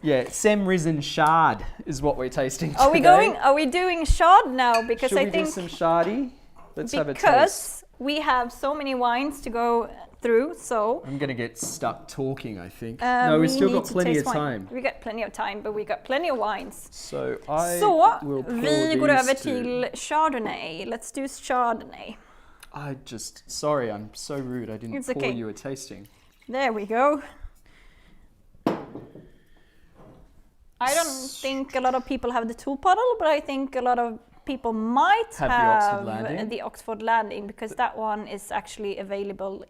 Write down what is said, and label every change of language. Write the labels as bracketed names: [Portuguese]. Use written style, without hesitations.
[English] Yeah, Sem Risen Chard is what we're tasting today. Are we doing Chard now? Because Should I we think do some Chardy? Let's have a taste. Because we have so many wines to go through, so I'm gonna get stuck talking, I think. No, we've still got plenty of time. We got plenty of time, but we got plenty of wines. So [Swedish] vi går över till Chardonnay. [English] Let's do Chardonnay. Sorry, I'm so rude. I didn't pour you a tasting. There we go. I don't think a lot of people have the Tolpuddle, but I think a lot of people might have the Oxford Landing, because that one is actually available.